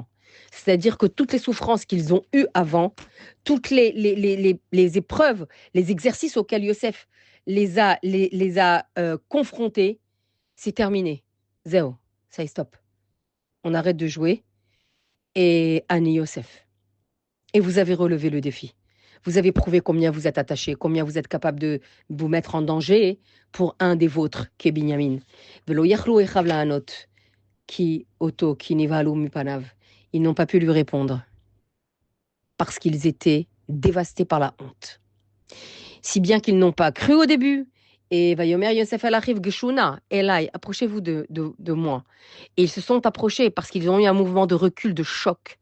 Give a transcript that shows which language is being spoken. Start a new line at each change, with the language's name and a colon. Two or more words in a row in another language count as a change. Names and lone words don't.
French: C'est-à-dire que toutes les souffrances qu'ils ont eues avant, toutes les épreuves, les exercices auxquels Yosef les a confrontés, c'est terminé. Zéro. Ça y est, stop. On arrête de jouer et
Hebrew: אני יוסף.
French: Et vous avez relevé le défi. Vous avez prouvé combien vous êtes attaché, combien vous êtes capable de vous mettre en danger pour un des vôtres, qui est Binyamin.
Hebrew: ולא יכלו אחיו לענות כי אותו כי נבהלו מפניו.
French: Ils n'ont pas pu lui répondre parce qu'ils étaient dévastés par la honte. Si bien qu'ils n'ont pas cru au début.
Hebrew: Et ויאמר יוסף אל אחיו גשו נא אלי,
French: approchez-vous de moi. Et ils se sont approchés parce qu'ils ont eu un mouvement de recul, de choc.